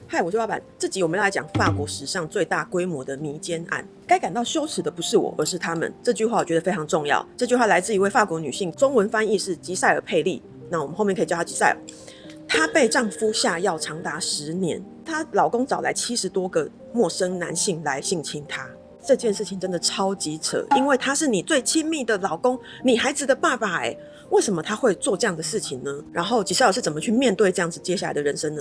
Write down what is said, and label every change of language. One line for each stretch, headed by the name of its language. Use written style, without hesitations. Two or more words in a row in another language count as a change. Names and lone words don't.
Chinese: 嗨，我是老闆。這集我們要來講法國史上最大規模的迷姦案。該感到羞恥的不是我，而是他們。這句話我覺得非常重要。這句話來自一位法國女性，中文翻譯是吉塞爾佩利。那我們後面可以叫她吉塞爾。她被丈夫下藥長達10年，她老公找來70多個陌生男性來性侵她。這件事情真的超級扯，因為他是你最親密的老公，你孩子的爸爸欸。為什麼他會做這樣的事情呢？然後吉塞爾是怎麼去面對這樣子接下來的人生呢？